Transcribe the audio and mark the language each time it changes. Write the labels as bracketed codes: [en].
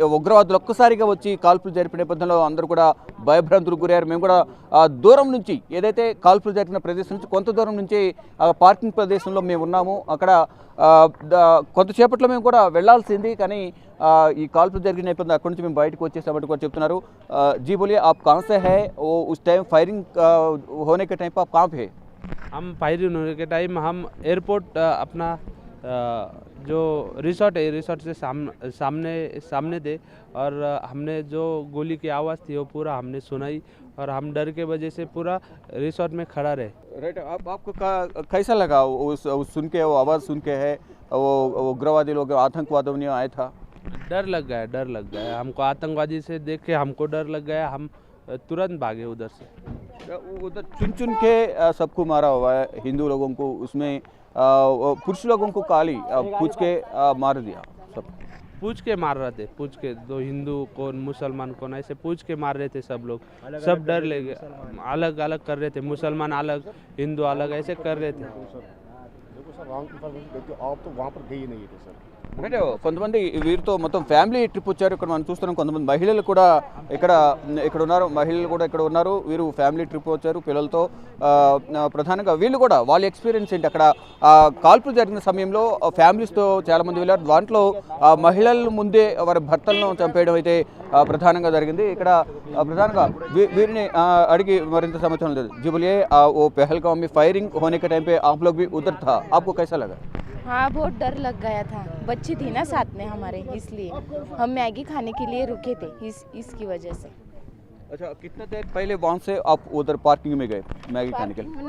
[te] ఉగ్రవాదులు ఒక్కసారిగా వచ్చి కాల్పులు జరిపిన నేపథ్యంలో అందరూ కూడా భయభ్రాంతులకు గురయ్యారు. మేము కూడా దూరం నుంచి ఏదైతే కాల్పులు జరిపిన ప్రదేశం నుంచి కొంత దూరం నుంచి పార్కింగ్ ప్రదేశంలో మేము ఉన్నాము. అక్కడ కొంతసేపట్లో మేము కూడా వెళ్లాల్సింది, కానీ ఈ కాల్పులు జరిగిన నేపథ్యంలో అక్కడి నుంచి మేము బయటకు వచ్చేసామంటూ కూడా చెప్తున్నారు. [hi] जी बोलिए, आप कहाँ से है? वो उस टाइम फायरिंग होने के टाइम पर आप कहाँ पे है? हम फायरिंग होने के टाइम हम एयरपोर्ट अपना जो रिसोर्ट है, रिसोर्ट से सामने थे और हमने जो गोली की आवाज़ थी वो पूरा हमने सुनाई और हम डर के वजह से पूरा रिसोर्ट में खड़ा रहे। राइट, आपको कैसा लगा उस सुन के, वो आवाज़ सुन के है वो उग्रवादी लोग आतंकवादियों ने आया था? डर लग गया हमको, आतंकवादी से देख के हमको डर लग गया। हम तुरंत भागे उधर से। उधर चुन चुन के सबको मारा हुआ है, हिंदू लोगों को, उसमें पुरुष लोगों को काली पूछ के मार दिया। सब पूछ के मार रहे थे, पूछ के दो हिंदू कौन मुसलमान कौन ऐसे पूछ के मार रहे थे सब लोग। सब डर ले गए, अलग अलग कर रहे थे, मुसलमान अलग हिंदू अलग ऐसे कर रहे थे। देखो सर, रॉन्ग इन्फॉर्मेशन देते हो, आप तो वहाँ पर गए ही नहीं थे सर। [te] అంటే కొంతమంది వీరితో మొత్తం ఫ్యామిలీ ట్రిప్ వచ్చారు. ఇక్కడ మనం చూస్తున్నాం కొంతమంది మహిళలు కూడా ఇక్కడ ఉన్నారు, మహిళలు కూడా ఇక్కడ ఉన్నారు. వీరు ఫ్యామిలీ ట్రిప్ వచ్చారు పిల్లలతో. ప్రధానంగా వీళ్ళు కూడా వాళ్ళ ఎక్స్పీరియన్స్ ఏంటి, అక్కడ కాల్పులు జరిగిన సమయంలో ఫ్యామిలీస్తో చాలామంది వెళ్ళారు. దాంట్లో మహిళల ముందే వారి భర్తలను చంపేయడం అయితే ప్రధానంగా జరిగింది. ఇక్కడ ప్రధానంగా వీరిని అడిగి మరింత సమాచారం లేదు. [hi] जी बोलिए, वो पहलगाम में फायरिंग होने के टाइम पे आप लोग भी उधर था, आपको कैसा लगा? हाँ, बहुत डर लग गया था, बच्ची थी ना साथ में हमारे, इसलिए हम मैगी खाने के लिए रुके थे इसकी वजह से। अच्छा, कितना देर पहले वहाँ से आप उधर पार्किंग में गए मैगी खाने के लिए?